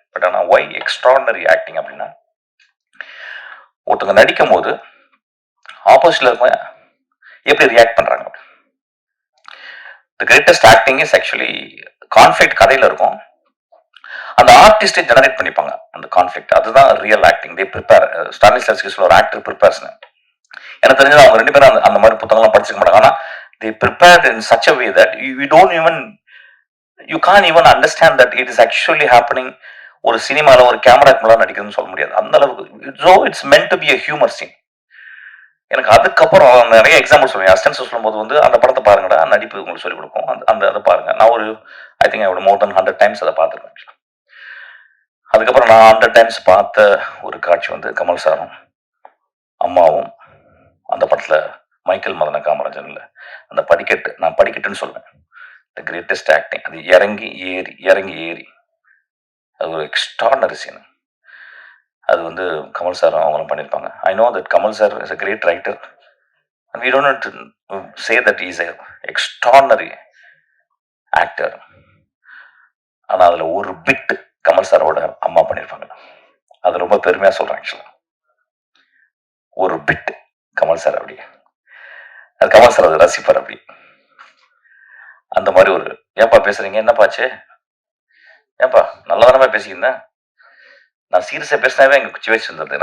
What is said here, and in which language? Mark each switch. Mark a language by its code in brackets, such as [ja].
[ta] But ஆனா [en] why extraordinary acting [ta] அப்படின்னா, ஒருத்தவங்க நடிக்கும்போது ஆப்போசிட்ல இருக்கவங்க எப்படி ரியாக்ட் பண்றாங்க. [en] the greatest acting is actually conflict [ta] கதையில இருக்கும். அந்த ஆர்டிஸ்டை ஜெனரேட் பண்ணிப்பாங்க அந்த கான்ஃப்ளிக்ட். அதுதான் ரியல் ஆக்டிங். [en] They prepare. [ta] ஸ்டானிஸ்லாவ்ஸ்கி சொல்ல ஒரு ஆக்டர் ப்ரிப்பேர்ஸ்னு. எனக்கு தெரிஞ்சது அவங்க 2 பேரும் அந்த மாரி புத்தகம்லாம் படிச்சிருக்க மாட்டாங்க. ஆனா [en] they prepared in such a way that you don't even you can't even understand that it is actually happening. [ta] ஒரு சினிமால ஒரு கேமராக்கு முன்னாடி நடிக்கிறதுன்னு சொல்ல முடியாது. அந்த அளவுக்கு [en] so it's meant to be a humor scene. [ta] எனக்கு அதுக்கப்புறம் நிறைய எக்ஸாம்பிள் சொல்லுவேன். அசிஸ்டன்ஸ் சொல்லும்போது வந்து அந்த படத்தை பாருங்கடா, நடிப்பு உங்களுக்கு சொல்லிக் கொடுக்கும். அந்த அந்த அதை பாருங்க. நான் ஒரு [en] I think I more than 100 times [ta] அதை பார்த்துருக்கேன். அதுக்கப்புறம் நான் 100 டைம்ஸ் பார்த்த ஒரு காட்சி வந்து கமல் சாரும் அம்மாவும் அந்த படத்துல மைக்கேல் மதன காமராஜன் இல்ல அந்த படிக்கட்டு, நான் படிக்கட்டுன்னு சொல்லுவேன். [en] The greatest acting. [ta] அது இறங்கி ஏறி இறங்கி ஏறி அது ஒரு எக்ஸ்ட்ராடனரி சீன். அது வந்து கமல் சாரும் அவங்களும் பண்ணியிருப்பாங்க. [en] I know that Kamal sir is a great writer and we don't have to say that he is a extraordinary actor. [ta] ஆனா அதுல ஒரு பிட் கமல் சாரோட அம்மா பண்ணியிருப்பாங்க. அது ரொம்ப பெருமையா சொல்றேன் ஆக்சுவலா. ஒரு பிட் கமல் சார் அப்படி. அது கமல் சார் அதை ரசிப்பார் அப்படி. அந்த மாதிரி ஒரு ஏன்பா பேசுறீங்க, என்னப்பா ஆச்சு, ஏன்பா நல்லா தானே பேசியிருந்தேன், நான் சீரியஸா பேசினாவே எங்க குச்சி வச்சு இருந்தது.